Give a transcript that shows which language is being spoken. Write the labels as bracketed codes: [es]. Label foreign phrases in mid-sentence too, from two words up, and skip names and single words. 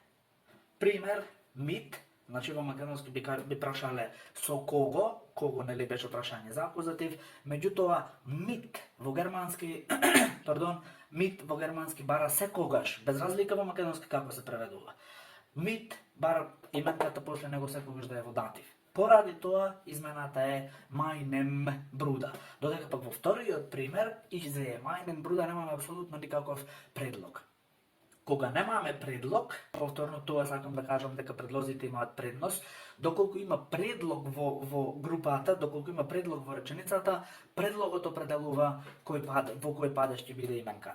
[mk] Пример, mit, значи во македонски би прашале со кого нели беше прашање за акузатив, меѓутоа mit во германски, mit во германски бара секогаш, без разлика во македонски како се преведува. Mit бара именката после него секогаш да е во датив. Поради тоа измената е [de] meinem Bruder. [mk] Додека пак во вториот пример, [de] ich sehe meinen Bruder, [mk] немаме апсолутно никаков предлог. Кога немаме предлог, повторно тоа сакам да кажам дека предлозите имаат предност, доколку има предлог во групата, доколку има предлог во реченицата, предлогот определува во кој падеж ќе биде именката.